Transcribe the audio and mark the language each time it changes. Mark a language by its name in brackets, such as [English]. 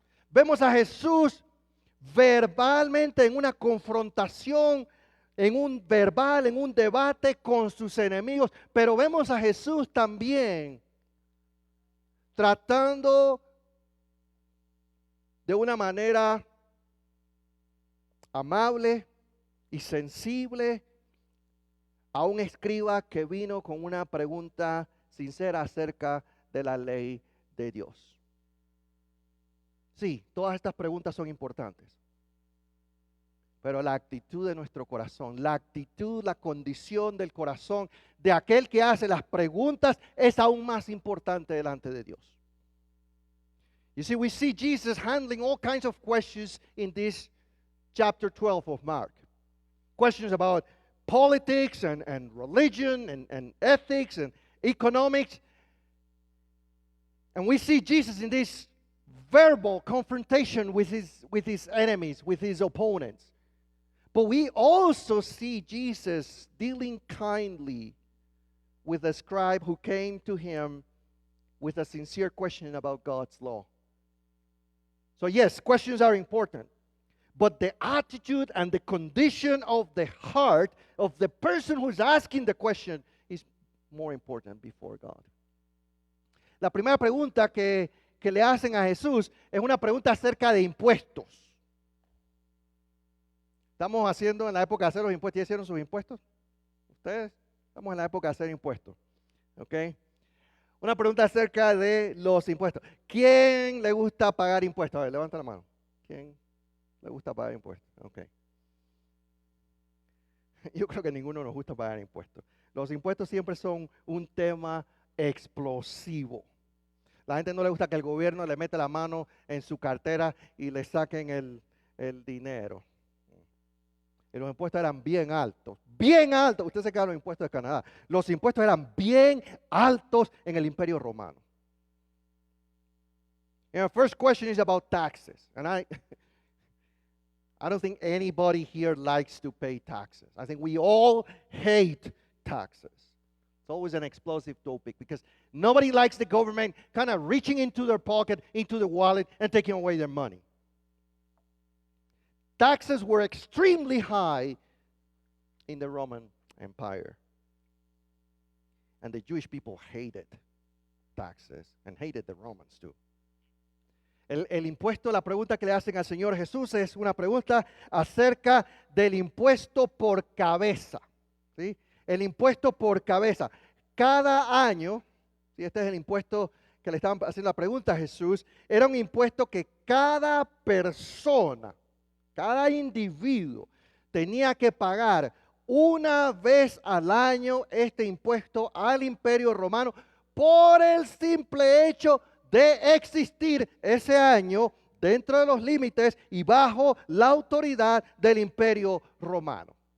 [Spanish] Vemos a Jesús verbalmente en una confrontación, en un debate con sus enemigos, pero vemos a Jesús también tratando de una manera amable y sensible a un escriba que vino con una pregunta sincera acerca de la ley de Dios. Sí, todas estas preguntas son importantes, pero la actitud de nuestro corazón, la actitud, la condición del corazón de aquel que hace las preguntas es aún más importante delante de Dios. [English] You see, we see Jesus handling all kinds of questions in this chapter 12 of Mark. Questions about politics and religion and ethics and economics. And we see Jesus in this verbal confrontation with his enemies, with his opponents. But we also see Jesus dealing kindly with a scribe who came to him with a sincere question about God's law. So yes, questions are important, but the attitude and the condition of the heart of the person who's asking the question is more important before God. [Spanish] La primera pregunta que le hacen a Jesús es una pregunta acerca de impuestos. Estamos haciendo en la época de hacer los impuestos. ¿Ya hicieron sus impuestos? ¿Ustedes? Estamos en la época de hacer impuestos. ¿Ok? Una pregunta acerca de los impuestos. ¿Quién le gusta pagar impuestos? A ver, levanta la mano. ¿Quién le gusta pagar impuestos? Ok. Yo creo que ninguno nos gusta pagar impuestos. Los impuestos siempre son un tema explosivo. La gente no le gusta que el gobierno le meta la mano en su cartera y le saquen el dinero. Y los impuestos eran bien altos, bien altos. Usted se queda los impuestos de Canadá. Los impuestos eran bien altos en el Imperio Romano. [English] And the first question is about taxes. And I don't think anybody here likes to pay taxes. I think we all hate taxes. It's always an explosive topic because nobody likes the government kind of reaching into their pocket, into the wallet, and taking away their money. Taxes were extremely high in the Roman Empire. And the Jewish people hated taxes and hated the Romans too. [Spanish] El impuesto, la pregunta que le hacen al Señor Jesús es una pregunta acerca del impuesto por cabeza. ¿Sí? El impuesto por cabeza. Cada año, ¿sí? Este es el impuesto que le estaban haciendo la pregunta a Jesús, era un impuesto que cada persona, cada individuo tenía que pagar una vez al año este impuesto al Imperio Romano por el simple hecho de existir ese año dentro de los límites y bajo la autoridad del Imperio Romano.